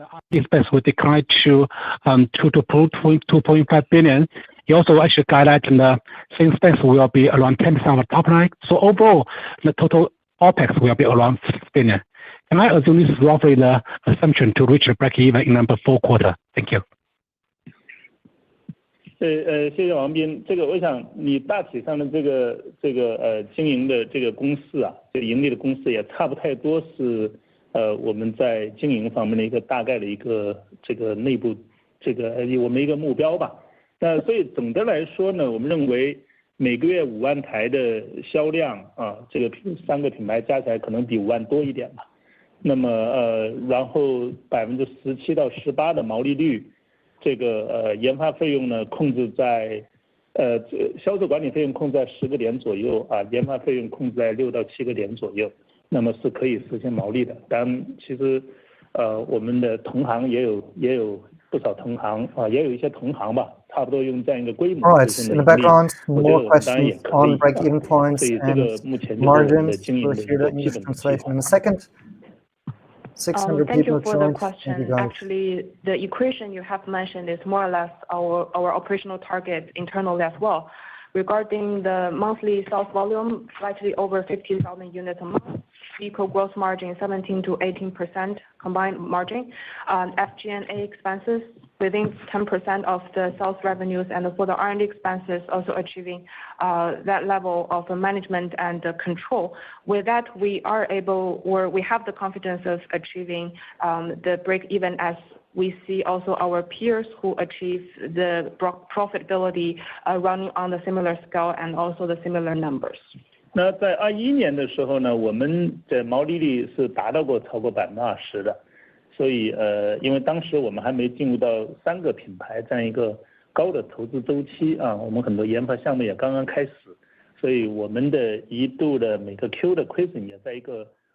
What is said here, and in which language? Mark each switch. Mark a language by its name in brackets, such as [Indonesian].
[English] Expense will decline to 2.5 billion. You also actually guided the sales expense will be around 10% of the top line. So overall, the total OPEX will be around 6 billion. Can I assume this is roughly the assumption to reach a break even in number 4 quarter? Thank you. [Chinese] 谢谢王斌，这个我想你大体上的这个经营的这个公式啊，这个盈利的公式也差不太多是我们在经营方面的一个大概的一个这个内部这个我们一个目标吧。那所以总的来说呢，我们认为每个月5万台的销量啊，这个3个品牌加起来可能比5万多一点吧。那么然后17%到18%的毛利率。这个研发费用呢控制在销售管理费用控制在10个点左右啊，研发费用控制在6到7个点左右，那么是可以实现毛利的。当然，其实我们的同行也有不少同行啊，也有一些同行吧，差不多用这样一个规模。 [English] Alright, in the background, more questions on break-even points and margins. We'll hear the English translation in a second. 600 Thank people you for joined. the question. Actually, the equation you have mentioned is more or less our operational target internally as well. Regarding the monthly sales volume, slightly over 50,000 units a month, vehicle gross margin 17 to 18% combined margin, FG&A expenses within 10% of the sales revenues, and for the R&D expenses also achieving that level of management and control. With that, we are able, or we have the confidence of achieving the break even, as we see also our peers who achieve the profitability running on the similar scale and also the similar numbers. [Chinese] 那在21年的时候呢，我们的毛利率是达到过超过20%的，所以因为当时我们还没进入到3个品牌这样一个高的投资周期啊，我们很多研发项目也刚刚开始，所以我们的一度的每个 Q 的亏损也在一个